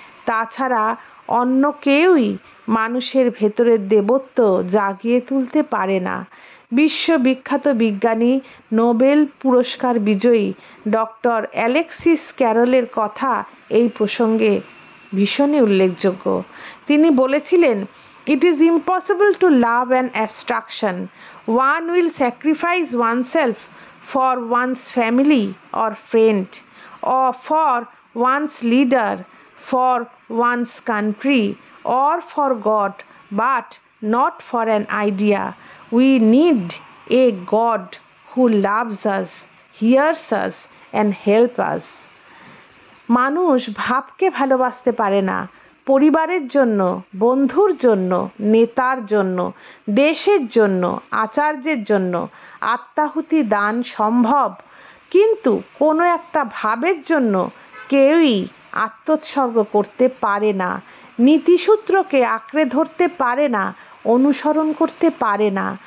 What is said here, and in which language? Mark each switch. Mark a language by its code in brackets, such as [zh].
[bn] তাছাড়া অন্য কেউই মানুষের ভেতরের দেবত্ব জাগিয়ে তুলতে পারে না। বিশ্ববিখ্যাত বিজ্ঞানী, নোবেল পুরস্কার বিজয়ী ডক্টর অ্যালেক্সিস ক্যারলের কথা এই প্রসঙ্গে ভীষণই উল্লেখযোগ্য। তিনি বলেছিলেন, [en] "It is impossible to love an abstraction. One will sacrifice oneself for one's family or friend, or for one's leader, for one's country, or for God, but not for an idea. We need a God who loves us, hears us, and helps us. [bn] মানুষ ভাবকে ভালোবাসতে পারে না, পরিবারের জন্য, বন্ধুর জন্য, নেতার জন্য, দেশের জন্য, আচার্যের জন্য আত্মাহুতি দান সম্ভব, কিন্তু কোনো একটা ভাবের জন্য কেউই আত্মোৎসর্গ করতে পারে না, নীতিসূত্রকে আঁকড়ে ধরতে পারে না, অনুসরণ করতে পারে না।